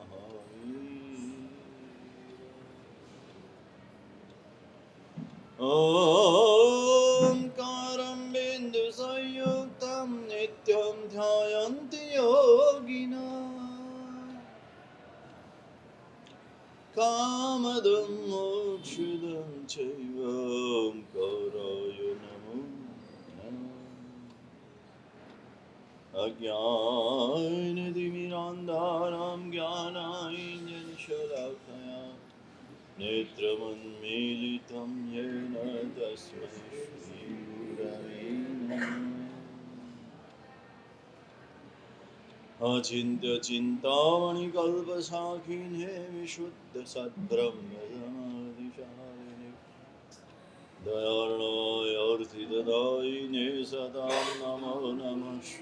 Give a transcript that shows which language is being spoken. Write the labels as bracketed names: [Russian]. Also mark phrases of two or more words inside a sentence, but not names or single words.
[Sanskrit] મહાવીર ઓમકારં બિંદુ સંયુક્તં નિત્યં ધ્યાયન્તિ યોગિના કામદં મોક્ષદં ચૈવ ઓમકારાય નમો નમઃ અજ્ઞાનતિમિરાન્ધાનાં જ્ઞાનાഞ്જનશલાકયા નેત્રમન્મીલિतं येन तस्मै श्रीगुरवे नमः अचिन्त्यचिन्तामणिकल्पशाखिने विशुद्धसद्ब्रह्मसमाधिशालिने दयार्णोऽर्थितदायिने सदां नमो नमः